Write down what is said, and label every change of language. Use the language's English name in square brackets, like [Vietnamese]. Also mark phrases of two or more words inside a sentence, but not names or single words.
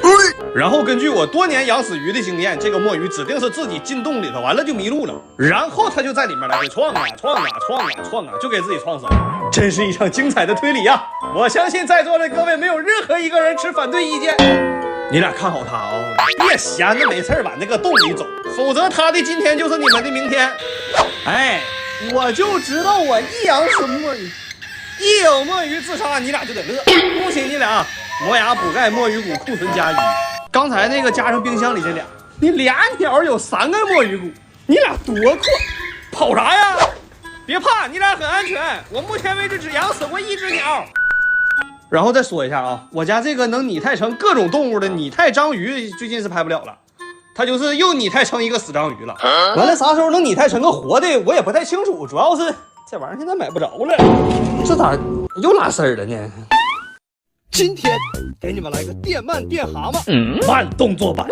[Chinese] 然後根据我多年養死魚的经验，這個墨魚指定是自己進洞裡頭，完了就迷路了，然後他就在裡面來回撞啊，就給自己撞死了。真是一場精彩的推理啊！我相信在座的各位没有任何一個人持反對意見。你倆看好他啊，別閒着沒事往那個洞裡走，否則他的今天就是你們的明天。哎，我就知道我一養死墨魚，一有墨魚自殺，你倆就得樂。恭喜你倆，磨牙補鈣墨魚骨庫存加1。剛才那個加上冰箱裡這倆，你倆鳥有3個墨魚骨，你倆多闊，跑啥呀？別怕，你倆很安全。我目前為止只養死過1隻鳥。然後再說一下啊，我家這個能擬態成各種動物的擬態章魚最近是拍不了了，它就是又擬態成一個死章魚了。完了啥时候能拟态成个活的我也不太清楚，主要是这玩意儿现在买不着了，这咋又拉丝儿了呢？今天给你们来个电鳗电蛤蟆慢动作版。